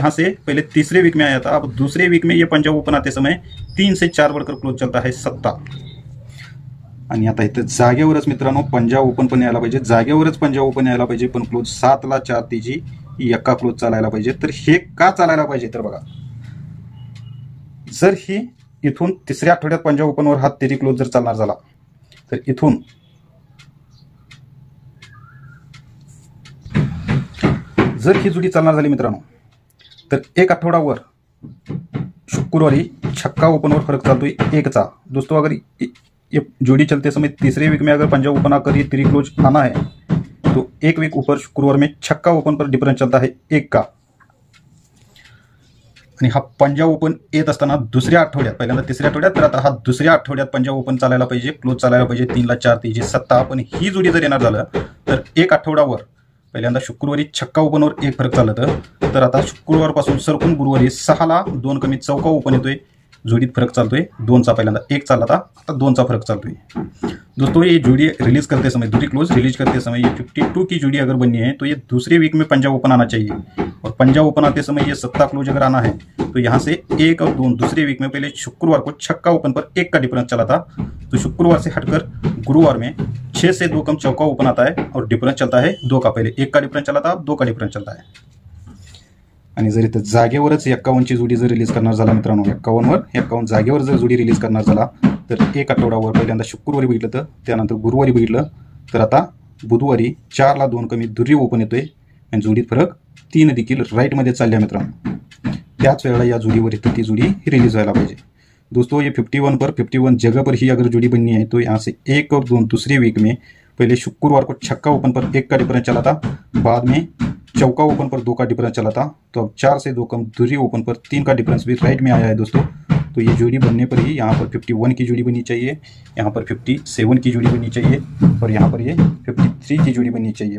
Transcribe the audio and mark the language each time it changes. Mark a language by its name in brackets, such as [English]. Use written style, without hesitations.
[Hindi] यहाँ से पहले तीसरे वीक में आया था, अब दूसरे वीक में ये पंजा ओपन आते समय 3 से 4 बढ़कर क्लोज चलता है 7। [Marathi] आणि आता इथं जागेवरच मित्रांनो पंजा ओपन पण यायला पाहिजे, जागेवरच पंजा ओपन यायला पाहिजे, पण क्लोज 7 ला 4 तीजी यक्का क्लोज चालायला पाहिजे। तर हे का चालायला पाहिजे तर बघा, जर ही इथून तिसऱ्या आठवड्यात पंजा ओपनवर हा तिर्री क्लोज जर चालणार झाला तर इथून जर ही जोडी चालणार झाली मित्रांनो तर 1 आठवडावर शुक्रवारी छक्का ओपनवर फरक चालतोय 1 चा दोस्तों। [Hindi] अगर ये जोड़ी चलते समय तीसरे वीक में अगर पंजा ओपन आकर ये तिर्री क्लोज आना है तो 1 वीक ऊपर शुक्रवार में छक्का ओपन पर डिफरेंस चलता है 1 का। [Marathi] आणि हा पंजा ओपन येत असताना दुसऱ्या आठवड्यात पहिल्यांदा तिसऱ्या आठवड्यात, तर आता हा दुसऱ्या आठवड्यात पंजा ओपन चालायला पाहिजे, क्लोज चालायला पाहिजे 3 ला 4 तीजी 7। पण ही जोडी जर येणार झालं तर 1 आठवडावर पहिल्यांदा शुक्रवारी छक्का ओपनवर 1 फरक चालतं, तर आता शुक्रवारपासून सरकून गुरुवारी 6 ला 2 कमी चौका ओपन येतोय, जोडीत फरक चालतोय 2 चा। पहिल्यांदा 1 चालला था, आता 2 चा फरक चालतोय दोस्तों। [Hindi] ये जोड़ी रिलीज करते समय दूसरी क्लोज रिलीज करते समय ये 52 की जोड़ी अगर बननी है तो ये दूसरे वीक में पंजा ओपन आना चाहिए, और पंजा ओपन आते समय ये 7 क्लोज अगर आना है तो यहाँ से 1 और 2 दूसरे वीक में पहले शुक्रवार को छक्का ओपन पर 1 का डिफरेंस चला था, तो शुक्रवार से हटकर गुरुवार में 6 से 2 कम चौका ओपन आता है और डिफरेंस चलता है 2 का। पहले 1 का डिफरेंस चला था, 2 का डिफरेंस चलता है। [Marathi] आणि जर इथं जागेवरच 51 ची जोडी जर रिलीज करणार झाला मित्रांनो, 51 जागेवर जर जोडी रिलीज करणार झाला तर 1 आठवडावर पहिल्यांदा शुक्रवारी बघितलं, तर त्यानंतर गुरुवारी बघितलं, तर आता बुधवारी 4 ला 2 कमी दुर्री ओपन येतोय आणि जोडीत फरक 3 देखील राईटमध्ये चालल्या मित्रांनो। त्याच वेळेला या जोडीवर इथं ती जोडी रिलीज व्हायला पाहिजे दोस्तों। [Hindi] ये 51 पर 51 जगह पर ही अगर जोड़ी बननी है तो यहाँ से 1 और 2 दूसरे वीक में पहले शुक्रवार को छक्का ओपन पर 1 का डिफरेंस चला था, बाद में चौका ओपन पर 2 का डिफरेंस चला था, तो अब 4 से 2 कम दूरी ओपन पर 3 का डिफरेंस भी राइट में आया है दोस्तों। तो ये जोड़ी बनने पर ही यहाँ पर 51 की जोड़ी बननी चाहिए, यहाँ पर 57 की जोड़ी बननी चाहिए, और यहाँ पर ये 53 की जोड़ी बननी चाहिए।